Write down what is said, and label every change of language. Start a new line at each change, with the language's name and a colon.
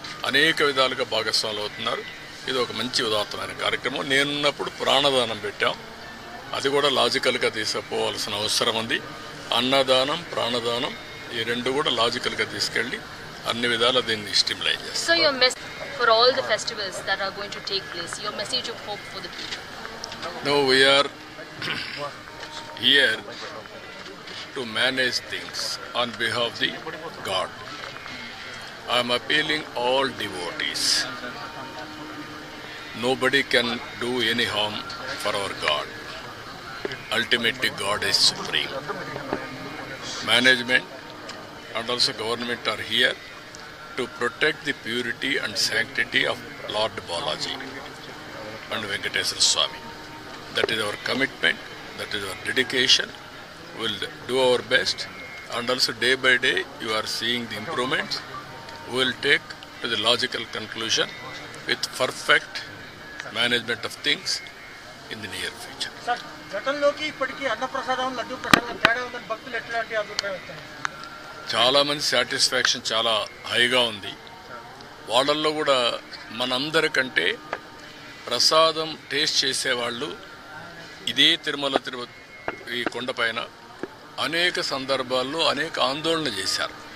Telugu: అనేక విధాలుగా భాగస్వాములు అవుతున్నారు. ఇది ఒక మంచి ఉదాత్తమైన కార్యక్రమం. నేనున్నప్పుడు ప్రాణదానం పెట్టాం. అది కూడా లాజికల్గా తీసుకుపోవాల్సిన అవసరం ఉంది. అన్నదానం, ప్రాణదానం ఈ 2 కూడా లాజికల్గా తీసుకెళ్ళి అన్ని విధాలా దీన్ని స్టిమ్యులేట్ చేస్తాం.
English: For all the festivals that are going to take place, your message of hope for the people? No, we are here to manage things on behalf of the God. I am appealing all devotees. Nobody can do any harm for our God. Ultimately, God is supreme. Management and also government are here to protect the purity and sanctity of Lord Balaji and Venkateswara Swami. That is our commitment, that is our dedication. We will do our best, and also day by day you are seeing the improvements. We will take to the logical conclusion with perfect management of things in the near future.
Telugu: Sir, గతంలోకి ఇప్పటికీ అన్న ప్రసాదం లడ్డు ప్రసాదం తేడా ఉందని భక్తులు ఎట్లాంటి అభిప్రాయం వస్తుంది? చాలామంది సాటిస్ఫాక్షన్ చాలా హైగా ఉంది. వాళ్ళల్లో కూడా మనందరికంటే ప్రసాదం టేస్ట్ చేసేవాళ్ళు ఇదే తిరుమల ఈ కొండపైన అనేక సందర్భాల్లో అనేక ఆందోళన చేశారు.